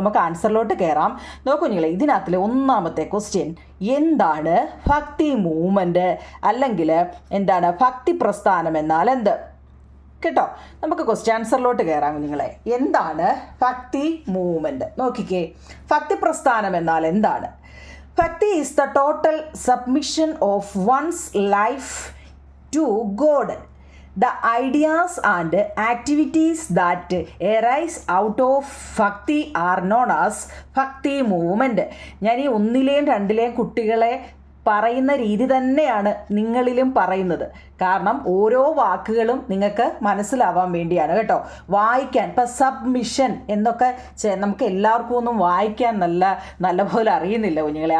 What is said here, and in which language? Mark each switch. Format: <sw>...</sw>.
<ml>നമുക്ക് ആൻസറിലോട്ട് കയറാം. നോക്കൂ നിങ്ങൾ, ഇതിനകത്തിലെ 1ാമത്തെ ക്വസ്റ്റ്യൻ, എന്താണ് ഭക്തി മൂവ്മെൻറ്റ് അല്ലെങ്കിൽ എന്താണ് ഭക്തി പ്രസ്ഥാനം എന്നാൽ എന്ത് കേട്ടോ. നമുക്ക് ക്വസ്റ്റ്യൻ ആൻസറിലോട്ട് കയറാം കുഞ്ഞുങ്ങളെ. എന്താണ് ഭക്തി മൂവ്മെൻറ്റ്? നോക്കിക്കേ, ഭക്തി പ്രസ്ഥാനം എന്നാൽ എന്താണ്?</ml> <en>Bhakti is the total submission of one's life to God. The ideas and activities that arise out of Bhakti are known as Bhakti movement.</en> <ml>ഞാൻ ഈ 1ലെയും 2ലെയും കുട്ടികളെ പറയുന്ന രീതി തന്നെയാണ് നിങ്ങളിലും പറയുന്നത്. കാരണം ഓരോ വാക്കുകളും നിങ്ങൾക്ക് മനസ്സിലാവാൻ വേണ്ടിയാണ് കേട്ടോ. വായിക്കാൻ ഇപ്പം സബ്മിഷൻ എന്നൊക്കെ നമുക്ക് എല്ലാവർക്കും ഒന്നും വായിക്കാൻ നല്ലപോലെ അറിയുന്നില്ല കുഞ്ഞുങ്ങളെ.</ml>